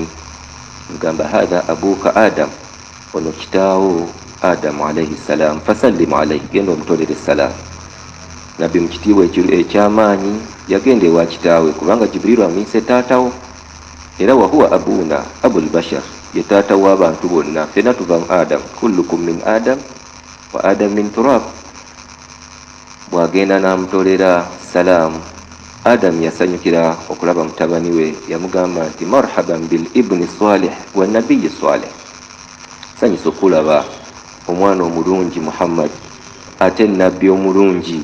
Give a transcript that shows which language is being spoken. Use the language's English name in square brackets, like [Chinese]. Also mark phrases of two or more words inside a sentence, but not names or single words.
[Ganda] Mugamba [Arabic] هذا أبوك آدم, [Ganda] ono kitaawo Adamu [Arabic] عليه السلام، فسلم عليه, [Ganda] genda omutolere salam. Nabbi mu kitiibwa ekyamaanyi yagenda ewa kitaawe, kubanga Jibril amuyise taatawo, era [Arabic] وهو أبونا أبو البشر, [Ganda] ye taata w'abantu bonna. Fena tuva mu Adam, [Arabic] كلكم من آدم وآدم من تراب. [Ganda] Bwagenda n'amutolera salaamu, Adam yasanyukira okulaba mutabani we, yamugamba nti [Arabic] مرحبا بالابن الصالح والنبي الصالح, [Ganda] sanyusa okulaba omwana omulungi Muhammad ate nabbi omulungi.